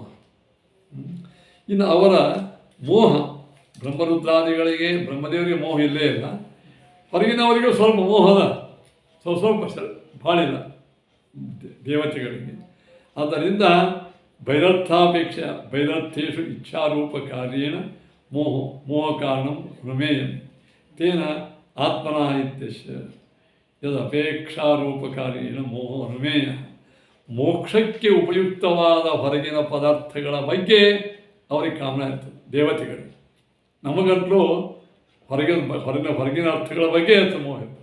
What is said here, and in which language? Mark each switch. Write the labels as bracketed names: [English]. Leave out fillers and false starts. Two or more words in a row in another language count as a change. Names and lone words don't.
[Kannada] ಇನ್ನು ಅವರ ಮೋಹ, ಬ್ರಹ್ಮರುದ್ರಾದಿಗಳಿಗೆ ಬ್ರಹ್ಮದೇವರಿಗೆ ಮೋಹ ಇಲ್ಲೇ ಇಲ್ಲ, ಹೊರಗಿನವರಿಗೂ ಸ್ವಲ್ಪ ಮೋಹದ, ಸ್ವಲ್ಪ ಭಾಳಿಲ್ಲ ದೇವತೆಗಳಿಗೆ. [Sanskrit] ಆದ್ದರಿಂದ ಭೈರರ್ಥಾಪೇಕ್ಷ ಭೈರರ್ಥೇಷು ಇಚ್ಛಾರೂಪ ಕಾರ್ಯೇಣ ಮೋಹ ಕಾರಣಂ ಪ್ರಮೇಯಂ ತೇನ ಆತ್ಮನ ಇತ್ಯಸ್ಯ ಯದಪೇಕ್ಷಾರೂಪಕಾರ್ಯೇಣ ಮೋಹ ಅನುಮೇಯ. [Kannada] ಮೋಕ್ಷಕ್ಕೆ ಉಪಯುಕ್ತವಾದ ಹೊರಗಿನ ಪದಾರ್ಥಗಳ ಬಗ್ಗೆ ಅವರಿಗೆ ಕಾಮನ ಇರ್ತದೆ ದೇವತೆಗಳಿಗೆ. ನಮಗಂತಲೂ ಹೊರಗಿನ ಅರ್ಥಗಳ ಬಗ್ಗೆ ಇರ್ತದೆ ಮೋಹ ಇರ್ತದೆ.